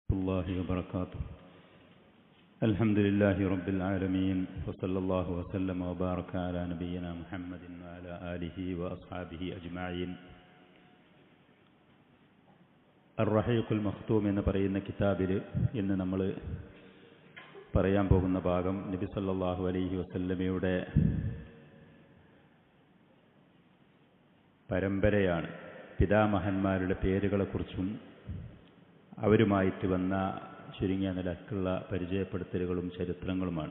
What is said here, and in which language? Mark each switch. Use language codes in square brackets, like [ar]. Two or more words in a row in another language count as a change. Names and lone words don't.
[ar] الله وبركاته. الحمد لله رب العالمين وصلى الله وسلم وبارك على نبينا محمد وعلى آله وأصحابه أجمعين. [ml] الرحيق المختوم എന്ന് പറയുന്ന കിതാബിൽ ഇന്ന് നമ്മൾ പറയാൻ പോകുന്ന ഭാഗം നബി [ar] صلى الله عليه وسلم [ml] പരമ്പരയാണ്. പിതാമഹന്മാരുടെ പേരുകളെക്കുറിച്ചും അവരുമായിട്ട് വന്ന ചുരുങ്ങിയ നിലക്കുള്ള പരിചയപ്പെടുത്തലുകളും ചരിത്രങ്ങളുമാണ്.